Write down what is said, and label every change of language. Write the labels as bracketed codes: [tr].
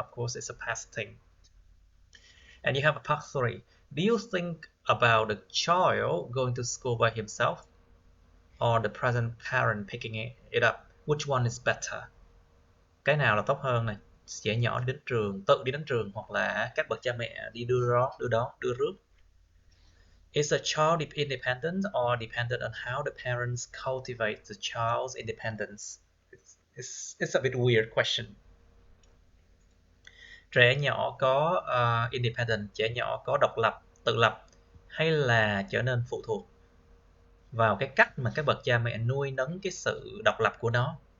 [en] Of course, it's a past thing. And you have a part three. Do you think about the child going to school by himself or the present parent picking it up? Which one is better? [vi] Cái nào là tốt hơn này? Trẻ nhỏ đi đến trường, tự đi đến trường hoặc là các bậc cha mẹ đi đưa rước. [en] Is a child independent or dependent on how the parents cultivate the child's independence? It's a bit weird question. [vi] Trẻ nhỏ có independent, trẻ nhỏ có độc lập, tự lập hay là trở nên phụ thuộc vào cái cách mà các bậc cha mẹ nuôi nấng cái sự độc lập của nó.